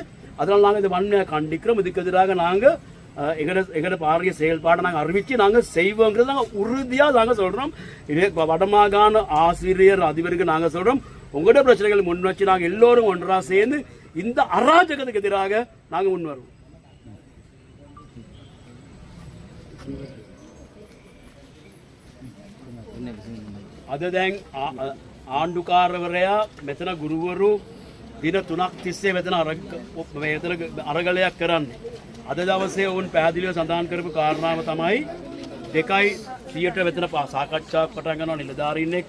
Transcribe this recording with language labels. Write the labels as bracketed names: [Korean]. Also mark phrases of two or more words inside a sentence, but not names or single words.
[Tamil] அதனால் நாங்கள் இந்த வன்மையாக கண்டிக்கிறோம். இதுக்கு எதிராக நாங்கள் எங்களோட பாரிய செயல்பாடை நாங்கள் அறிவித்து நாங்கள் செய்வோங்கிறது நாங்கள் உறுதியாக நாங்கள் சொல்கிறோம். இதே வடமாகாண ஆசிரியர் அதிபருக்கு நாங்கள் சொல்கிறோம், உங்களோட பிரச்சனைகள் முன் வச்சு நாங்கள் எல்லோரும் ஒன்றாக சேர்ந்து இந்த அராஜகத்துக்கு எதிராக நாங்கள் முன் வருவோம். [Sinhala] අද දැන් ආණ්ඩුකාරවරයා මෙතන ගුරුවරු දින 3ක් තිස්සේ මෙතන අරගලයක් කරන්නේ. අද දවසේ වුන් පැහැදිලිව සඳහන් කරපු කාරණාව තමයි 2:30ට මෙතන සාකච්ඡාවක් පටන් ගන්නවා නිලධාරීන් එක්ක.